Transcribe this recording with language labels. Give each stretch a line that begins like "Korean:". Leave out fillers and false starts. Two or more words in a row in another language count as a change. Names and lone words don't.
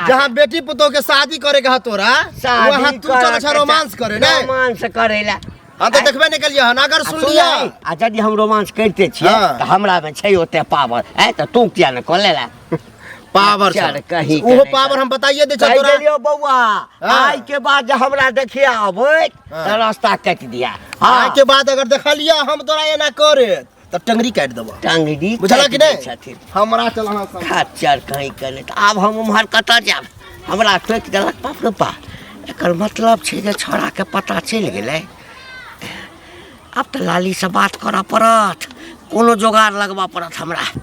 Maithili: जहां बेटी पुतो के शादी करे के ह तोरा वहां तू चल छ रोमांस करे ने रोमांस करेला हम तो देखबे नहीं कलिया हन अगर सुन लिया आ यदि हम रोमांस करते छियै हाँ। त हमरा में छै ओते पावर है त तू किया न कर लेला पावर चल कहीं ओहो पावर हम बताइए दे छ कह तोरा देलियो बौआ हाँ। आज के बाद जब हमरा देखिया आबै हाँ। त रास्ता काट दिया आज के बाद अगर देखलिया हम तोरा एना करे त टंगरी काट देबो टांगड़ी बुझला कि नहीं छथिन हमरा चलना खच्चर कहीं करे त आब हम उम्हर कतऽ जाब हमरा टोक देलक बाप रे बा एकर मतलब छै जे छोरा के पता चलि गेलै अब त लाली से बात करऽ पड़त कोनो जोगाड़ लगबऽ पड़त हमरा